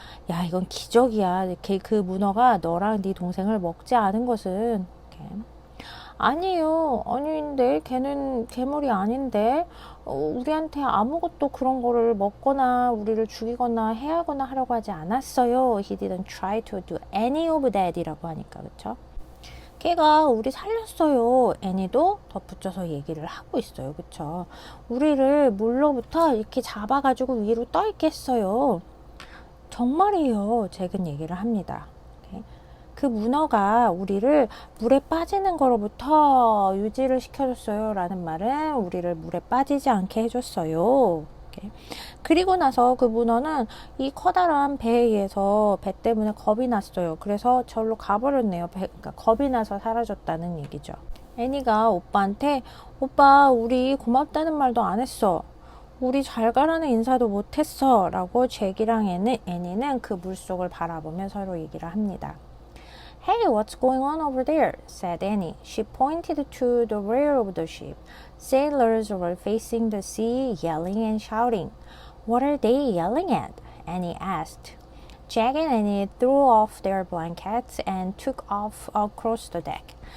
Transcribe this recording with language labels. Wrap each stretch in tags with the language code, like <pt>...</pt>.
<ko>야, 이건 기적이야. 그 문어가 너랑 네 동생을 먹지 않은 것은. 아니에요. 아닌데 걔는 괴물이 아닌데 우리한테 아무것도 그런 거를 먹거나 우리를 죽이거나 해하거나 하려고 하지 않았어요.</ko> <en>He didn't try to do any of that</en> <ko>이라고 하니까, 그쵸? 걔가 우리 살렸어요. 애니도 덧붙여서 얘기를 하고 있어요. 그쵸? 우리를 물로부터 이렇게 잡아가지고 위로 떠있게 했어요. 정말이에요. 잭은 얘기를 합니다. 그 문어가 우리를 물에 빠지는 거로부터 유지를 시켜줬어요. 라는 말은 우리를 물에 빠지지 않게 해줬어요. 그리고 나서 그 문어는 이 커다란 배에 의해서 배 때문에 겁이 났어요. 그래서 절로 가버렸네요. 그러니까 겁이 나서 사라졌다는 얘기죠. 애니가 오빠한테 오빠 우리 고맙다는 말도 안 했어. 우리 잘 가라는 인사도 못했어. 라고 잭이랑 애니는 그 물속을 바라보며 서로 얘기를 합니다.</ko> <en>Hey, what's going on over there? said Annie. She pointed to the rear of the ship. Sailors were facing the sea, yelling and shouting. What are they yelling at? Annie asked. Jack and Annie threw off their blankets and took off across the deck.</en>